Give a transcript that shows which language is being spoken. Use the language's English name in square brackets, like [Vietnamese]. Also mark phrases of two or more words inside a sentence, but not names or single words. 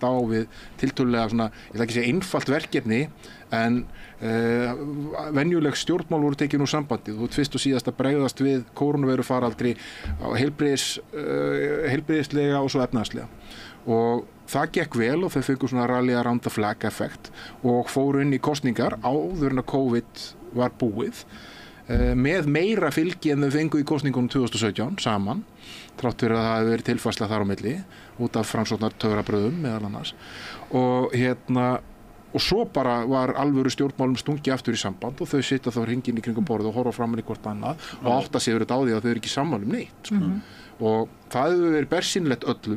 [Icelandic] á við tiltölulega svona, ég ætla ekki að segja einfalt verkefni en venjuleg stjórnmál voru tekin úr sambandið og fyrst og síðast að bregðast við kórónuveiru faraldri á heilbrigðislega og svo efnahagslega og það gekk vel og þau fengu svona [English] rally around the flag [Icelandic] effekt og fóru inn í kosningar áður en að COVID var búið með meira fylgi en þau fengu í kosningunum 2017 saman þrátt fyrir að það hefði verið tilfærsla þar á milli út af framsóknar töfrabröðum meðal annars og svo bara var alvöru stjórnmálum stungi aftur í samband og þau sitja þá hringinn í kringum borð og horfa framan í hvort annað og átta sig yfir þetta á því að þau eru ekki sammála neitt og það hefur verið bersýnilegt öllum.